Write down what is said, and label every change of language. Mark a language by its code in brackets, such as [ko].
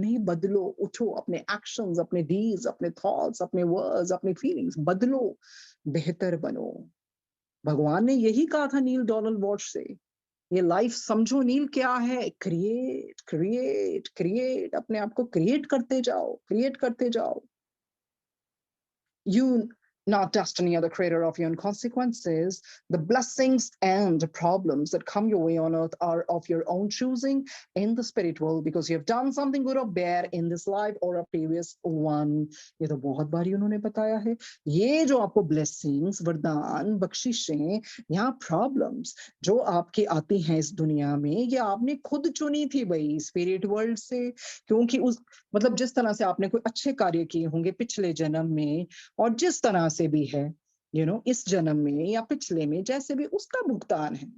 [hi] नहीं बदलो, उठो, अपने एक्शंस, अपने डीड्स, अपने थॉट्स, अपने वर्ड्स, अपने फीलिंग्स बदलो, बेहतर बनो। भगवान ने यही कहा था नील डोनाल्ड वॉश से। ये लाइफ समझो नील क्या है, क्रिएट क्रिएट क्रिएट, अपने आप को क्रिएट करते जाओ, क्रिएट करते जाओ। [en] You not destiny or the creator of your own consequences. The blessings and the problems that come your way on earth are of your own choosing in the spirit world, because you have done something good or bad in this life or a previous one। [hi] ये तो बहुत बारी उन्होंने बताया है। ये जो आपको blessings, वरदान, बख्शिशें या problems जो आपकी आती हैं इस दुनिया में, ये आपने खुद चुनी थी भाई स्पिरिट वर्ल्ड से। क्योंकि उस मतलब जिस तरह से आपने कोई अच्छे कार्य किए होंगे पिछले जन्म में, और जिस तरह से भी है इस जन्म में या पिछले में जैसे भी, उसका भुगतान है।